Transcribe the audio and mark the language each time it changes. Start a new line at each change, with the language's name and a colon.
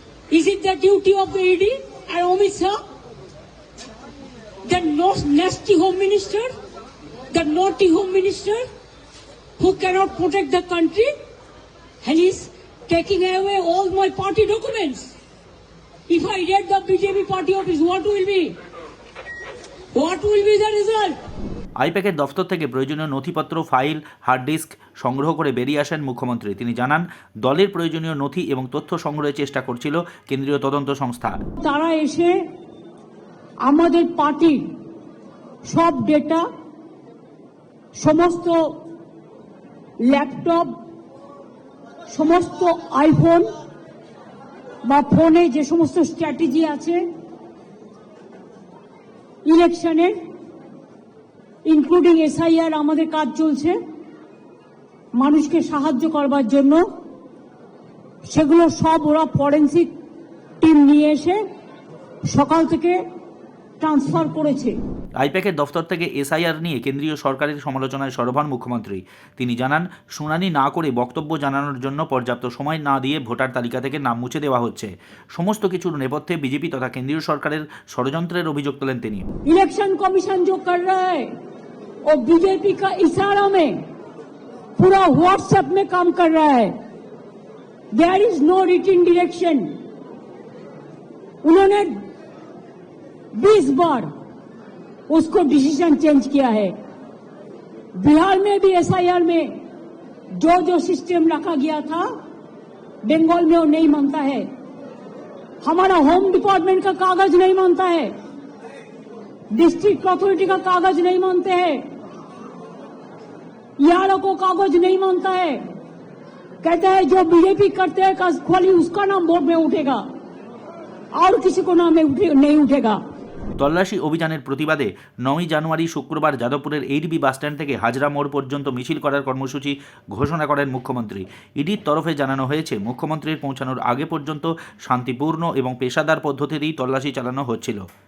English: Is it the duty of the ED and Amit Shah, the nasty home minister, the naughty home minister who cannot protect the country, and is taking away all my party documents? If I read the BJP party office, what will be? What will be the result?
Bangla: আইপ্যাকের দফতর থেকে প্রয়োজনীয় নথিপত্র, file, hard disk সংগ্রহ করে বেরিয়ে আসেন মুখ্যমন্ত্রী। তিনি জানান, দলের প্রয়োজনীয় নথি এবং তথ্য সংগ্রহের চেষ্টা করছিল কেন্দ্রীয় তদন্ত সংস্থা। তারা এসে আমাদের পার্টির সব ডেটা, সমস্ত ল্যাপটপ, সমস্ত আইফোন বা ফোনে যে সমস্ত স্ট্র্যাটেজি আছে ইলেকশনের, ইনক্লুডিং SIR, আমাদের কাজ চলছে মানুষকে সাহায্য করবার জন্য, সেগুলো সব ওরা ফরেন্সিক টিম নিয়ে এসে সকাল থেকে ট্রান্সফার করেছে। আইপ্যাকের দফতর থেকে SIR নিয়ে কেন্দ্রীয় সরকারের সমালোচনায় সরব হন মুখ্যমন্ত্রী। তিনি জানান, শুনানি না করে বক্তব্য জানানোর জন্য পর্যাপ্ত সময় না দিয়ে ভোটার তালিকা থেকে নাম মুছে দেওয়া হচ্ছে। সমস্ত কিছুর নেপথ্যে বিজেপি তথা কেন্দ্রীয় সরকারের ষড়যন্ত্রের অভিযোগ তোলেন তিনি।
Hindi: इलेक्शन कमीशन जो कर रहा है वो बीजेपी का इशारा में पूरा व्हाट्सएप में काम कर रहा है।
English: There is no written direction.
Hindi: उन्होंने 20 बार उसको डिसीजन चेंज किया है। बिहार में भी SIR में जो सिस्टम रखा गया था बंगाल में वो नहीं मानता है। हमारा होम डिपार्टमेंट का कागज नहीं मानता है, डिस्ट्रिक्ट अथॉरिटी का कागज नहीं मानते हैं, यारों को कागज नहीं मानता है। कहते हैं जो बीजेपी करते हैं खाली उसका नाम बोर्ड में उठेगा और किसी को नाम नहीं उठेगा।
Bangla: তল্লাশি অভিযানের প্রতিবাদে 9ই জানুয়ারি শুক্রবার যাদবপুরের এইডবি বাসস্ট্যান্ড থেকে হাজরা মোড় পর্যন্ত মিছিল করার কর্মসূচি ঘোষণা করেন মুখ্যমন্ত্রী। ইডির তরফে জানানো হয়েছে, মুখ্যমন্ত্রীর পৌঁছানোর আগে পর্যন্ত শান্তিপূর্ণ এবং পেশাদার পদ্ধতিতেই তল্লাশি চালানো হচ্ছিল।